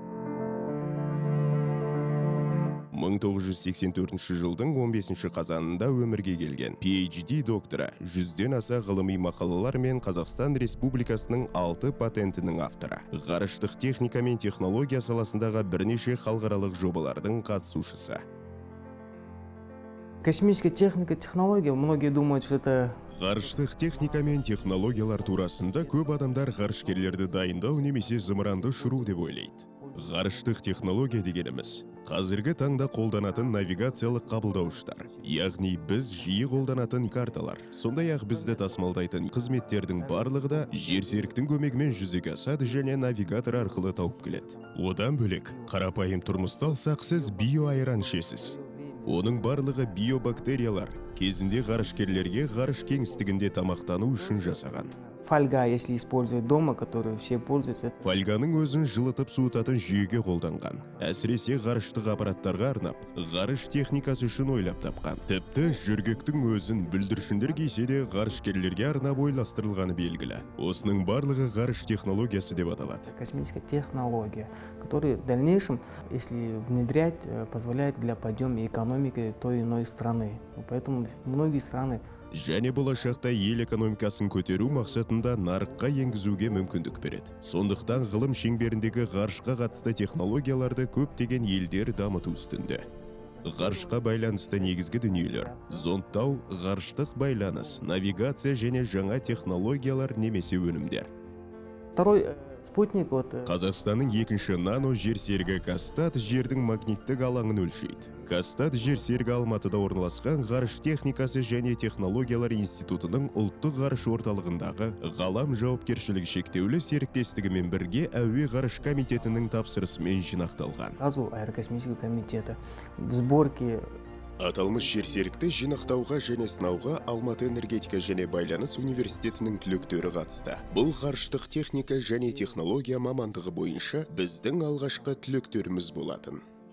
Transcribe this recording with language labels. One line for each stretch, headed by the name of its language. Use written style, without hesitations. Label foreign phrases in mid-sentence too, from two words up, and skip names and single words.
Kazakh: 1984 жылдың 15 қазанында өмірге келген PhD докторы, 100-ден аса ғылыми мақалалар мен Қазақстан Республикасының 6 патентінің авторы. Ғарыштық техника мен технология саласындағы бірнеше халықаралық жобалардың қатысушысы.
Russian: Космическая техника, технология, многие думают, что это...
Kazakh: Ғарыштық техника мен технологиялар турасында көп адамдар ғарышкерлерді дайындау немесе зымыранды ұшыру деп ойлайды. Ғарыштық технология дегеніміз қазіргі таңда қолданатын навигациялық қабылдауыштар, яғни біз жиі қолданатын карталар, сондай-ақ бізді тасымалдайтын қызметтердің барлығы да жерсеріктің көмегімен жүзеге асады және навигатор арқылы тауып келеді. Одан бөлек, қарапайым тұрмыста алсақ, сіз биоайран ішесіз. Оның барлығы биобактериялар кезінде ғарышкерлерге ғарыш кеңістігінде тамақтану үшін жасаған.
Russian: Фольга, если использовать дома, которую все пользуются.
Kazakh: Фольганың өзін жылытып суытатын жүйеге қолданған. Әсіресе ғарыштық аппараттарға арнап, ғарыш техникасы үшін ойлап тапқан. Тіпті жүргектің өзін бүлдіршіндер кисе де ғарышкерлерге арнап ойластырылғаны белгілі. Осының барлығы ғарыш технологиясы деп аталады.
Russian: Космическая технология, которая в дальнейшем, если внедрять, позволяет для подъема экономики той или иной страны. Поэтому многие страны
Kazakh: және болашақта ел экономикасын көтеру мақсатында нарыққа енгізуге мүмкіндік береді. Сондықтан ғылым шеңберіндегі ғарышқа қатысты технологияларды көптеген елдер дамыту үстінде. Ғарышқа байланысты негізгі дүниелер: зондтау, ғарыштық байланыс, навигация және жаңа технологиялар немесе өнімдер.
Russian: Второй спутник,
Kazakh: Қазақстанның екінші нано жерсерігі Кастат жердің магниттік алаңын өлшейді. Кастат жерсерігі Алматыда орналасқан ғарыш техникасы және технологиялар институтының ұлттық ғарыш орталығындағы ғалам жауапкершілігі шектеулі серіктестігімен бірге әуе ғарыш комитетінің тапсырысымен жинақталған.
Russian: Газу аэрокосмического комитета в сборке.
Kazakh: Аталмыш жерсерікті жинақтауға және сынауға Алматы энергетика және байланыс университетінің түлектері қатысты. Бұл ғарыштық техника және технология мамандығы бойынша біздің алғашқы түлектеріміз болатын.